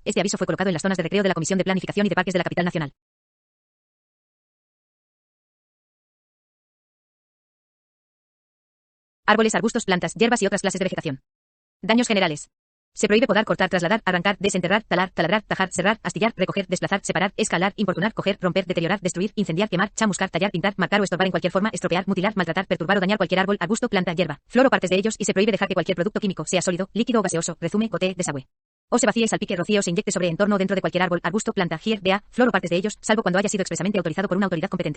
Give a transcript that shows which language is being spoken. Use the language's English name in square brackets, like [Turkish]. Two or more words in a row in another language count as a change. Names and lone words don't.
[Spanish] Este aviso fue colocado en las zonas de recreo de la Comisión de Planificación y de Parques de la capital nacional. Árboles, arbustos, plantas, hierbas y otras clases de vegetación. Daños generales. Se prohíbe podar, cortar, trasladar, arrancar, desenterrar, talar, taladrar, tajar, serrar, astillar, recoger, desplazar, separar, escalar, importunar, coger, romper, deteriorar, destruir, incendiar, quemar, chamuscar, tallar, pintar, marcar o estorbar en cualquier forma, estropear, mutilar, maltratar, perturbar o dañar cualquier árbol, arbusto, planta, hierba, flor o partes de ellos, y se prohíbe dejar que cualquier producto químico, sea sólido, líquido o gaseoso, rezume, gotee, desagüe, o se vacíe, salpique, rocíe o se inyecte sobre, entorno o dentro de cualquier árbol, arbusto, planta, vea, flor o partes de ellos, salvo cuando haya sido expresamente autorizado por una autoridad competente.